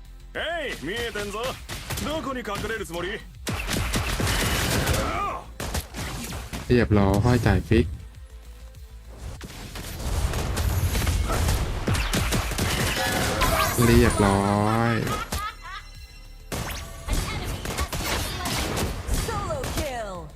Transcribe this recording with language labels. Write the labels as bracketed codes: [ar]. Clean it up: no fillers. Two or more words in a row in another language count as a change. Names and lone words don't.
[ja] えい見えてんぞどこに隠れるつもり [th] เรียบร้อยจ่ายฟิกเรียบร้อย [en] Solo kill.